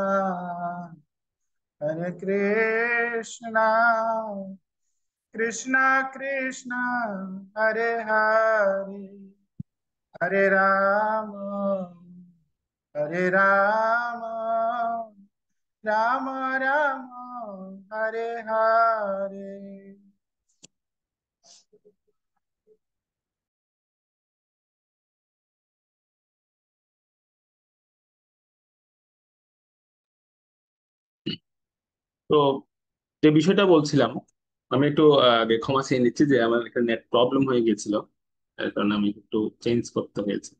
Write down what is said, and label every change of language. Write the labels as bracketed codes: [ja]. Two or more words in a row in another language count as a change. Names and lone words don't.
[sa] হরে কৃষ্ণ কৃষ্ণ কৃষ্ণ হরে হরে হরে রাম হরে রাম রাম রাম হরে হরে। [bn] তো যে বিষয়টা বলছিলাম, আমি একটু আগে ক্ষমা চেয়ে নিচ্ছি যে আমার একটা [en] net problem [bn] হয়ে গিয়েছিল, এর কারণে আমি একটু চেঞ্জ করতে হয়েছে।